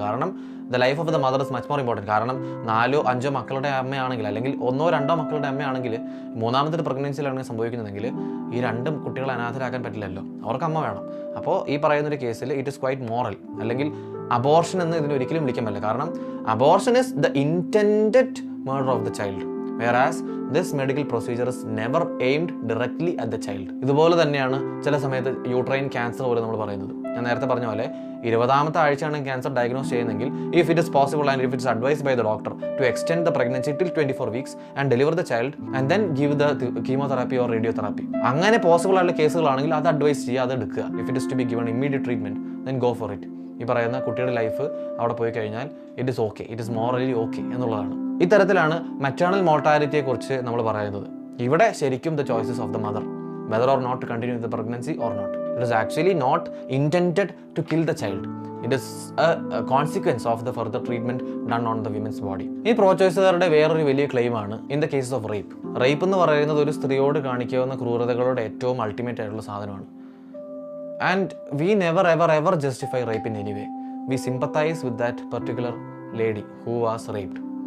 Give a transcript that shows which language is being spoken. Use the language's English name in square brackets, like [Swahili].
[Malayalam] കാരണം [English] The life of the mother is much more important. [Malayalam] കാരണം 4-5 മക്കളുടെ അമ്മയാണെങ്കിൽ, അല്ലെങ്കിൽ 1-2 മക്കളുടെ അമ്മയാണെങ്കിൽ, 3ാമത്തെ പ്രഗ്നൻസിയിലാണ് സംഭവിക്കുന്നതെങ്കിൽ ഈ 2 കുട്ടികളെ അനാഥരാക്കാൻ പറ്റില്ലല്ലോ, അവർക്ക് അമ്മ വേണം. അപ്പോൾ ഈ പറയുന്നൊരു കേസിൽ [English] it is quite moral, [Malayalam] അല്ലെങ്കിൽ അബോർഷൻ എന്ന് ഇതിന് ഒരിക്കലും വിളിക്കാൻ പറ്റില്ല. [English] കാരണം abortion is the intended murder of the child, whereas this medical procedure is never aimed directly at the child. [Malayalam] ഇതുപോലെ തന്നെയാണ് ചില സമയത്ത് യൂട്രൈൻ ക്യാൻസർ പോലെ നമ്മൾ പറയുന്നത്. ഞാൻ നേരത്തെ പറഞ്ഞ പോലെ 20ാമത്തെ ആഴ്ചയാണ് ക്യാൻസർ ഡയഗ്നോസ് ചെയ്യുന്നതെങ്കിൽ, [English] if it is possible and if it's advised by the doctor to extend the pregnancy till 24 weeks and deliver the child and then give the chemotherapy or radiotherapy, [Malayalam] അങ്ങനെ പോസിബിൾ ആയിട്ടുള്ള കേസുകളാണെങ്കിൽ അത് advice ചെയ്യുക, അത് എടുക്കുക. [English] If it is to be given immediate treatment then go for it. [Malayalam] ഈ പറയുന്ന കുട്ടിയുടെ life അവിടെ പോയി കഴിഞ്ഞാൽ [English] It is okay, it is morally okay എന്നുള്ളതാണ്. [Malayalam] ഇത്തരത്തിലാണ് മെറ്റേണൽ മോർട്ടാലിറ്റിയെ കുറിച്ച് നമ്മൾ പറയുന്നത്. ഇവിടെ ശരിക്കും [English] The choices of the mother, whether or not to continue the pregnancy or not. It is actually not intended to kill the child. It is a consequence of the further treatment done on the women's body. [Malayalam] ഈ pro ചോയ്സുകാരുടെ വേറൊരു വലിയ ക്ലെയിമാണ് [English] In the cases of rape. [Malayalam] Rape എന്ന് പറയുന്നത് ഒരു സ്ത്രീയോട് കാണിക്കാവുന്ന ക്രൂരതകളുടെ ഏറ്റവും ultimate ആയിട്ടുള്ള സാധനമാണ്. [English] And we never ever justify rape in any way. We sympathise with that particular lady who was raped.